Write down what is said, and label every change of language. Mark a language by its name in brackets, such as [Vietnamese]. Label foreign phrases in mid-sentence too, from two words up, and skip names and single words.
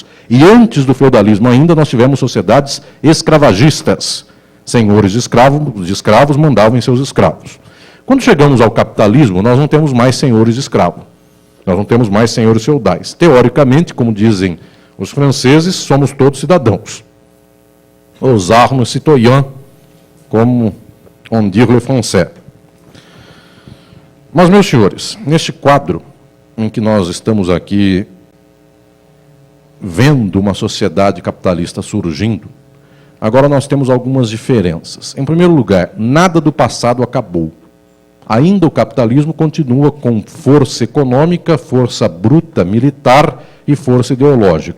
[Portuguese] E antes do feudalismo ainda nós tivemos sociedades escravagistas. Senhores de escravos mandavam em seus escravos. Quando chegamos ao capitalismo, nós não temos mais senhores de escravo. Nós não temos mais senhores feudais. Teoricamente, como dizem os franceses, somos todos cidadãos. [French] Os armes citoyens, como on dit le français. [Portuguese] Mas, meus senhores, neste quadro em que nós estamos aqui vendo uma sociedade capitalista surgindo, agora nós temos algumas diferenças. Em primeiro lugar, nada do passado acabou. Ainda o capitalismo continua com força econômica, força bruta militar e força ideológica.